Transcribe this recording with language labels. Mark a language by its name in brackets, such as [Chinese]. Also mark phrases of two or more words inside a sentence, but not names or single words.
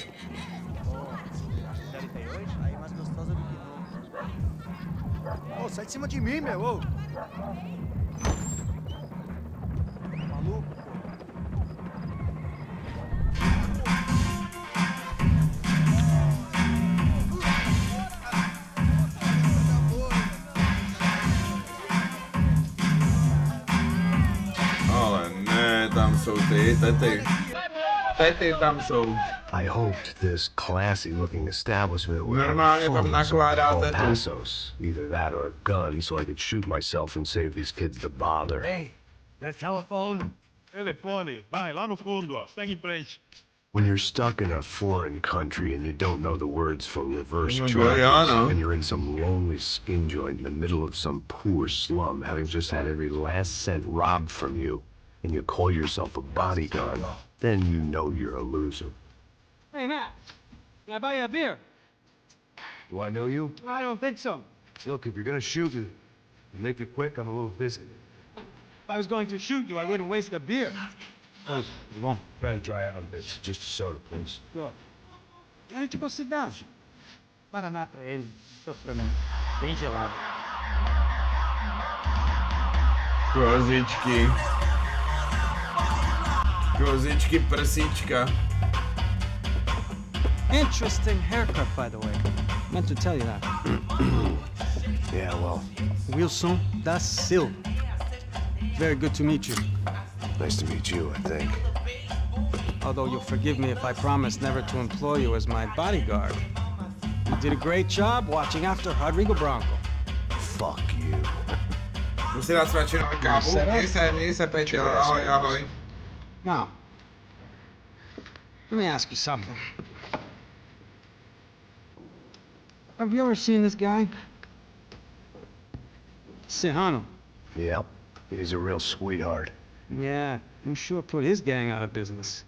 [Portuguese] Série tem hoje? Aí mais gostosa do que nunca. Ô, sai de cima de mim, meu! Ô. Maluco, pô. [Czech] Ale ne, tam jsou ty tety. Tety tam jsou. [English] I hoped this classy-looking establishment would have [Czech] Normálně tam [English] phones [Czech] nakládáte [English] called pesos. Either that or a gun, so I could shoot myself and save these kids the bother. Hey, that telephone? [Portuguese] Telefone. Vai, lá no fundo, ó. Segue em frente. [English] When you're stuck in a foreign country and you don't know the words for reverse Oh my traffic, God, yeah, I know. and you're in some lonely skin joint in the middle of some poor slum, having just had every last cent robbed from you, and you call yourself a bodyguard, then you know you're a loser. Hey, Matt. Can I buy you a beer? Do I know you? I don't think so. Look, if you're gonna shoot it, make it quick. I'm a little busy. If I was going to shoot you, I wouldn't waste a beer. Oh, you won't try to dry out a bit. Just a soda, please. Sure. [Portuguese] A gente considera. Paraná pra ele, sofrimento. Bem gelado. [Czech] Kozičky. Kozičky, prsíčka. [English] Interesting haircut, by the way. Meant to tell you that. Yeah, well, Wilson da Silva. Very good to meet you. nice to meet you, I think. Although you'll forgive me if I promise never to employ you as my bodyguard. You did a great job watching after Rodrigo Bronco. Fuck you. [Czech] Musí dát svačinu na kávu. Měj se, Peťo. Ahoj, ahoj. [English] Now, let me ask you something. Have you ever seen this guy? Sihano. Yep, he's a real sweetheart. Yeah, you sure put his gang out of business.